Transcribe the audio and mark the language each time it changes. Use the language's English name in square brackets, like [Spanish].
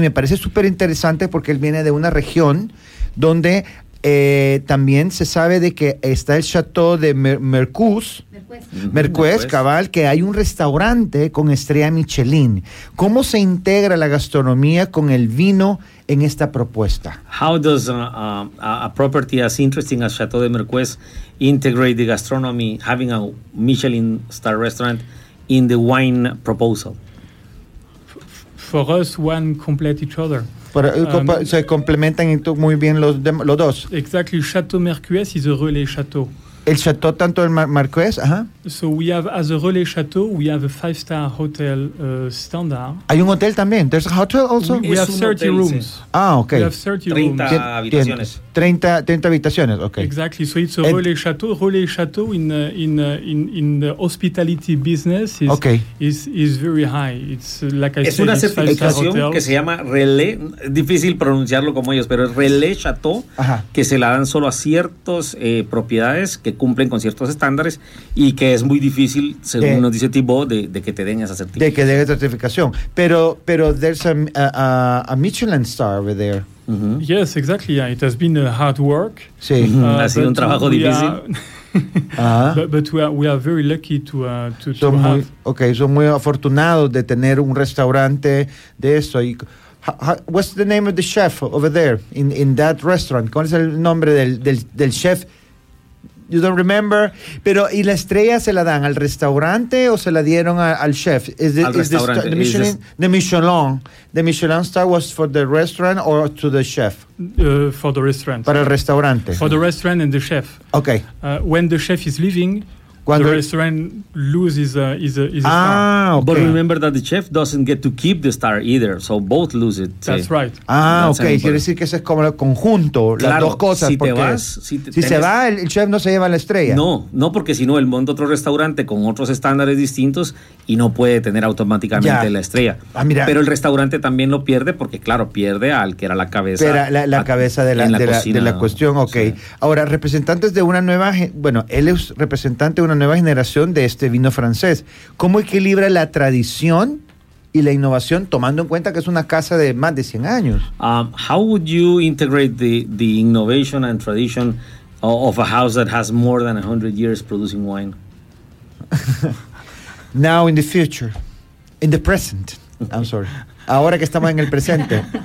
[Spanish] Y me parece súper interesante porque él viene de una región donde también se sabe de que está el Chateau de Mercues, cabal, que hay un restaurante con estrella Michelin. ¿Cómo se integra la gastronomía con el vino en esta propuesta? [English] How does a property as interesting as Chateau de Mercues integrate the gastronomy, having a Michelin star restaurant, in the wine proposal? For us, one complete each other. [Spanish] Se complementan muy bien los dos. [English] Exactly, Chateau Mercues is a relay chateau. [Spanish] El chateau tanto el Marqués, ajá. [English] So we have as a relay chateau, we have a 5-star hotel standard. [Spanish] Hay un hotel también. [English] There's a hotel also. We have 30 hotel, rooms. Sí. Ah, okay. We have 30 [Spanish] habitaciones, okay. [English] Exactly. So it's a relay chateau. Relay chateau in the hospitality business is very high. It's like I [Spanish] said. Es una certificación que se llama relay. Difícil pronunciarlo como ellos, pero es relay chateau. Ajá. Que se la dan solo a ciertos propiedades que cumplen con ciertos estándares y que es muy difícil, según nos dice Thibaut, de que te den esa certificación. De que den certificación. Pero [English] there's a Michelin star over there. Mm-hmm. Yes, exactly. Yeah. It has been a hard work. [Spanish] Sí, ha sido un trabajo difícil. [English] But we are very lucky to have. [Spanish] Muy, okay, son muy afortunados de tener un restaurante de eso. [English] What's the name of the chef over there in that restaurant? [Spanish] ¿Cuál es el nombre del chef? [English] You don't remember. [Spanish] Pero, ¿y la estrella se la dan al restaurante o se la dieron al chef? [English] The Michelin star was for the restaurant or to the chef? For the restaurant. [Spanish] Para el restaurante. [English] For the restaurant and the chef. Okay. When the chef is leaving, the restaurant loses a star. Okay. But remember that the chef doesn't get to keep the star either, so both lose it. That's right. Okay. [Spanish] Quiere decir que ese es como el conjunto, claro, las dos cosas. Si porque te vas, se va, el chef no se lleva la estrella. No, porque si no, él monta otro restaurante con otros estándares distintos y no puede tener automáticamente la estrella. Mira. Pero el restaurante también lo pierde porque, claro, pierde al que era la cabeza. Pero la cabeza de la cuestión, okay. Sí. Ahora, representantes de una nueva. Bueno, él es representante de una nueva generación de este vino francés. ¿Cómo equilibra la tradición y la innovación, tomando en cuenta que es una casa de más de 100 años? [English] How would you integrate the innovation and tradition of a house that has more than 100 years producing wine? Now in the future, in the present. I'm sorry. [Spanish] Ahora que estamos en el presente.